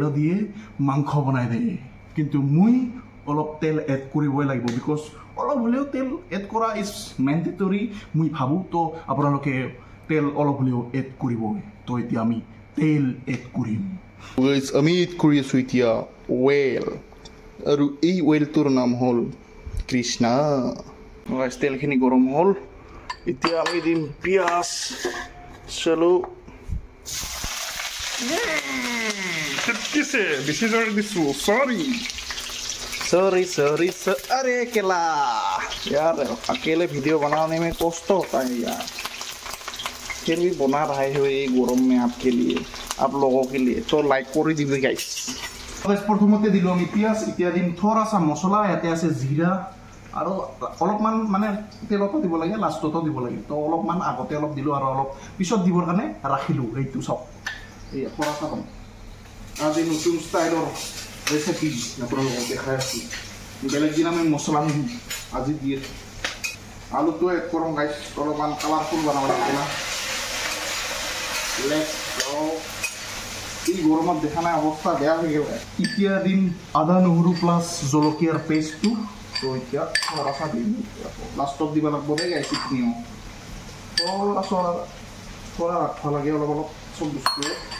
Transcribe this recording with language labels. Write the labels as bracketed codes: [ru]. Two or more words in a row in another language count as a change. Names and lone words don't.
[as] দিয়ে মাংস বনাই দিয়ে কিন্তু মই অলপ তেল এড কৰিবই লাগিব বিকজ অলপ হ'লেও তেল এড কৰা [en] is mandatory [as] মই ভাবোঁ তো আপোনালোকে তেল অলপ হ'লেও এড কৰিবই তো এতিয়া আমি তেল এড কৰিম আমি এড কৰি আছোঁ এতিয়া অইল আৰু এই অইলটোৰ নাম হ'ল কৃষ্ণা তেলখিনি গৰম হ'ল এতিয়া আমি দিম পিঁয়াজ চলো বেছি জোৰে দিছোঁ [hi] सॉरी अरे अकेला यार अकेले वीडियो बनाने में कष्ट होता है यार फिर भी बना रहे हो ये गरम में आपके लिए आप लोगों के लिए तो लाइक कर दीजिए [as] गाइस প্ৰথমতে দিলো আমি পিয়াজ এতিয়া দিম [hi] थोड़ा सा [as] মছলা ইয়াতে আছে জিৰা আৰু অলপমান মানে তেলতো দিব লাগে লাষ্টতো দিব লাগে তো অলপমান আগতে অলপ দিলো আৰু অলপ পিছত দিবৰ কাৰণে ৰাখিলো এইটো সব এই [hi] थोड़ा सा [as] কম আজি নতুন ষ্টাইলৰ ৰেচিপি আপোনালোকক দেখাই আছোঁ বেলেগ দিনা আমি মছলা নিদিওঁ আজি দিয়ে আলুটো এড কৰোঁ গাইছ অলপমান কালাৰফুল বনাব লাগে না এই গৰমত দেখা নাই অৱস্থা বেয়া হৈ গ'ল এতিয়া দিম আদা নহৰু প্লাছ জলকীয়াৰ পেষ্টটো তো এতিয়া ৰসা দিম লাষ্টত দিব লাগিব দেই গাইছ এইখিনিও থোৰা ৰাখিব লাগে অলপ অলপ চব বস্তুৱে